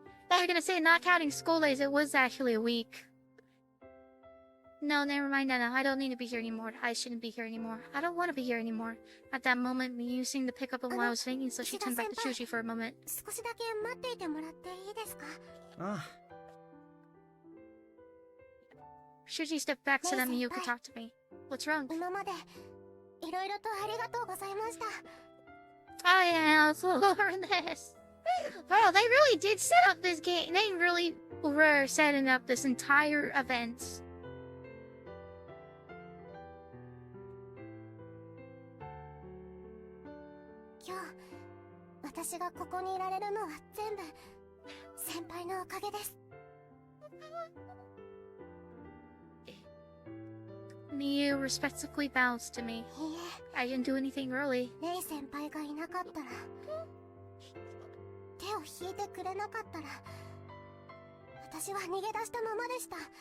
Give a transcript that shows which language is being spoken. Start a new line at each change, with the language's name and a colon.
English: I was gonna say, not counting school days, it was actually a week. No, never mind, Nana. I don't need to be here anymore. I shouldn't be here anymore. I don't want to be here anymore. At that moment, Miyu seemed to pick up on what I was thinking, so she turned back to Shuji for a moment.
Japanese: 少しだけ待っていてもらっていいですか？ああ。
English: Shuji stepped back so that Miyu could talk to me. What's wrong?
Japanese: 今までいろいろとありがとうございました。
English: I am so over this. Wow, they really did set up this game. They really were setting up this entire event.
Japanese: 今日、私がここにいられるのは全部先輩のおかげです。
English: Miyu respectfully bows to me.
Japanese: いい
English: I didn't do anything really.
Japanese: え、レイ先輩がいなかったら、手を引いてくれなかったら、私は逃げ出したままでした。